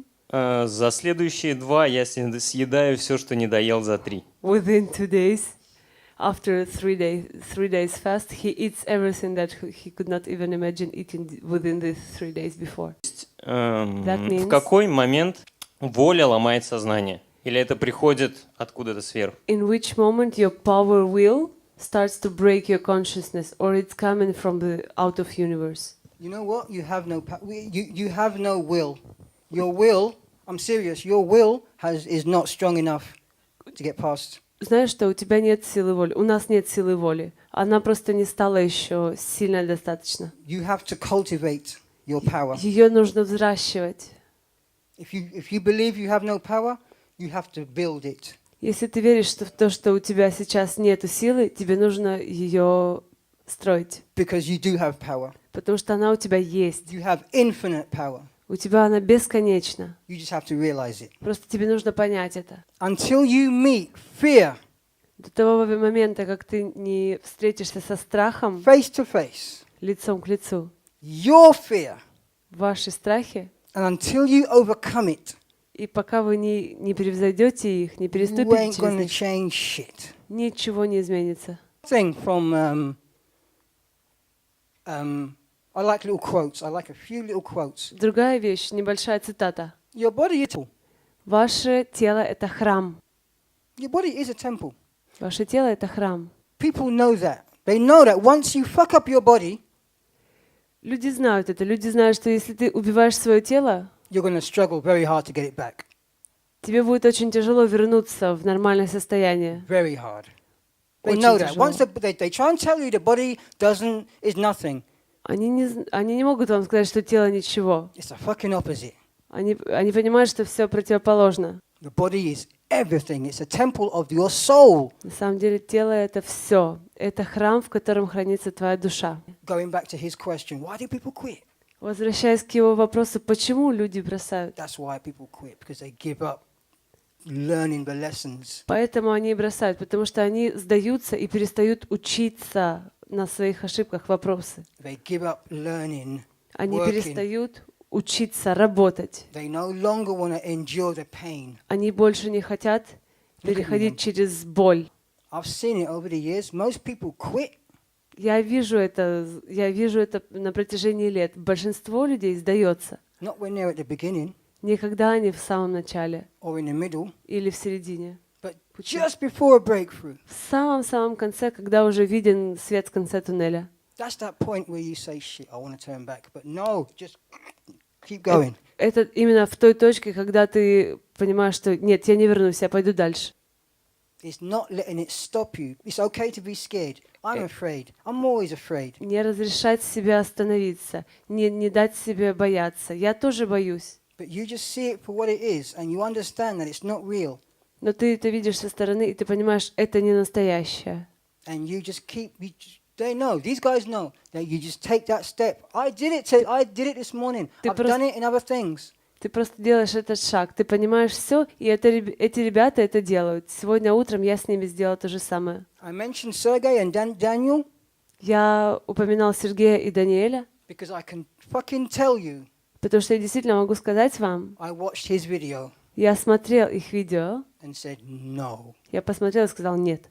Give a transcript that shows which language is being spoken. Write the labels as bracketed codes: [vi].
[ru] за следующие 2 я съедаю все, что не доел за 3. [en] within 2 days, after 3 days fast, he eats everything that he could not even imagine eating within the 3 days before. [ru] В какой момент воля ломает сознание? Или это приходит откуда-то сверху? [en] In which moment your power will starts to break your consciousness, or it's coming from the out of universe? You know what? You have no you have no will. Your will, I'm serious, your will is not strong enough to get past. [ru] Знаешь, что у тебя нет силы воли, у нас нет силы воли. Она просто не стала еще сильной достаточно. [en] You have to cultivate your power. [ru] Ее нужно взращивать. [en] If you believe you have no power, you have to build it. [ru] Если ты веришь в то, что у тебя сейчас нету силы, тебе нужно ее строить. [en] Because you do have power. [ru] Потому что она у тебя есть. [en] You have infinite power. [ru] У тебя она бесконечна. [en] You just have to realize it. [ru] Просто тебе нужно понять это. [en] Until you meet fear [ru] До того момента, как ты не встретишься со страхом [en] face to face, [ru] лицом к лицу, [en] your fear, [ru] ваши страхи, [en] and until you overcome it, [ru] и пока вы не превзойдете их, не [en] you [ru] переступите [en] ain't [ru] через [en] going to [ru] них, [en] change shit. [ru] ничего не изменится. [en] Thing from I like little quotes. I like a few little quotes. [ru] Другая вещь, небольшая цитата. [en] Your body is a temple. [ru] Ваше тело — это храм. [en] Your body is a temple. [ru] Ваше тело — это храм. [en] People know that. They know that once you fuck up your body, [ru] Люди знают это. Люди знают, что если ты убиваешь свое тело, [en] you're going to struggle very hard to get it back. [ru] тебе будет очень тяжело вернуться в нормальное состояние. [en] Very hard. They [ru] Очень [en] know that. [ru] тяжело. [en] Once they try and tell you the body is nothing. [ru] Они не могут вам сказать, что тело ничего. [en] It's a fucking opposite. [ru] Они понимают, что все противоположно. [en] The body is everything. It's a temple of your soul. [ru] На самом деле тело — это все. Это храм, в котором хранится твоя душа. [en] Going back to his question, why do people quit? [ru] Возвращаясь к его вопросу, почему люди бросают? [en] That's why people quit, because they give up learning the lessons. [ru] Поэтому они и бросают, потому что они сдаются и перестают учиться на своих ошибках вопросы. [en] They give up learning, [ru] Они [en] working. [ru] перестают учиться, работать. [en] They no longer want to endure the pain. [ru] Они больше не хотят переходить через боль. [en] I've seen it over the years. Most people quit [ru] Я вижу это на протяжении лет. Большинство людей сдается. [en] not when they're at the beginning [ru] Не когда они в самом начале [en] or in the middle, [ru] или в середине. [en] but just before a breakthrough. [ru] В самом-самом конце, когда уже виден свет в конце туннеля. [en] That's that point where you say, shit, I want to turn back. But no, just keep going. [ru] Это именно в той точке, когда ты понимаешь, что нет, я не вернусь, я пойду дальше. [en] It's not letting it stop you. It's okay to be scared. I'm afraid. I'm always afraid. [ru] Не разрешать себе остановиться, не дать себе бояться. Я тоже боюсь. [en] But you just see it for what it is, and you understand that it's not real. [ru] Но ты это видишь со стороны, и ты понимаешь, это не настоящее. [en] And you just keep. They know. These guys know that you just take that step. I did it this morning. I've done it in other things. [ru] Ты просто делаешь этот шаг, ты понимаешь все, и эти ребята это делают. Сегодня утром я с ними сделала то же самое. [en] I mentioned Sergey and Daniel [ru] Я упоминал Сергея и Даниэля, [en] because I can fucking tell you. [ru] потому что я действительно могу сказать вам, [en] I watched his video. [ru] Я смотрел их видео, [en] and said, no. [ru] я посмотрел и сказал нет.